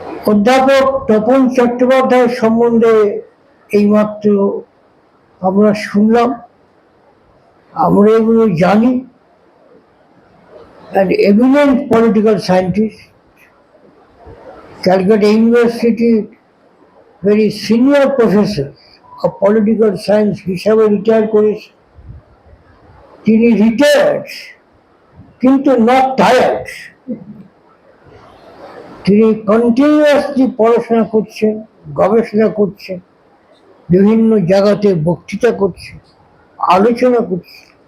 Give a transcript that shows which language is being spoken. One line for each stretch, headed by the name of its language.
Bangla: অধ্যাপক তপন চট্টোপাধ্যায় সম্বন্ধে এইমাত্র আমরা শুনলাম, আমরা এগুলো জানি।
English: An eminent political scientist, Calcutta University, very senior professor of political science
Bangla: হিসাবে রিটায়ার করেছে। তিনি রিটায়ার্ড, কিন্তু নট টায়ার্ড। তিনি কন্টিনিউয়াসলি পড়াশোনা করছেন, গবেষণা করছেন, বিভিন্ন জায়গাতে বক্তৃতা করছেন, আলোচনা করছেন।